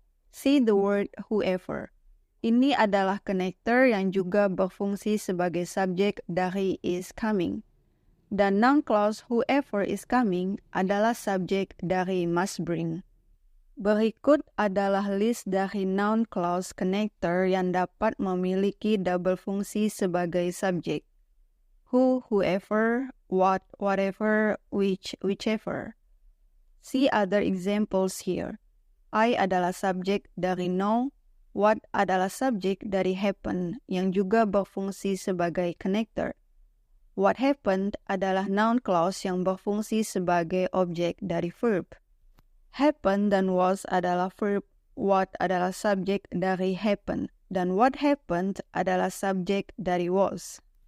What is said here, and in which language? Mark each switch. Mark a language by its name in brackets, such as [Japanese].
[English] See the word whoever. [Indonesian] Ini adalah connector yang juga berfungsi sebagai subjek dari is coming. Dan noun clause whoever is coming adalah subjek dari must bring. Berikut adalah list dari noun clause connector yang dapat memiliki double fungsi sebagai subjek. [English] Who, whoever, what, whatever, which, whichever. See other examples here. [Indonesian] I adalah subjek dari know, what adalah subjek dari happen yang juga berfungsi sebagai connector. What happened adalah noun clause yang berfungsi sebagai objek dari verb. Happen dan was adalah verb, what adalah subjek dari happen, dan what happened adalah subjek dari was.